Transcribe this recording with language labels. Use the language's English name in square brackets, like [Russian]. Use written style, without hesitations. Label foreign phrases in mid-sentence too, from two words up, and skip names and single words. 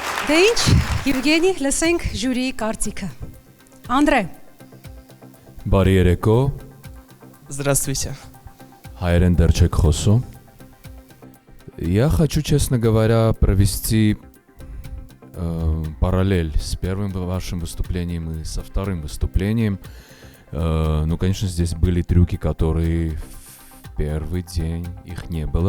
[Armenian] Դե ինչ, Եվգենի, լսենք ժյուրիի կարծիքը։ Անդրե, Բարի երեկո, [Russian] Здравствуйте. [Armenian] Հայերեն դեռ չեք խոսում։ [Russian] Я хочу, честно говоря, провести параллель с первым вашим выступлением и со вторым выступлением. Ну, конечно, здесь были трюки, которые в первый день их не было.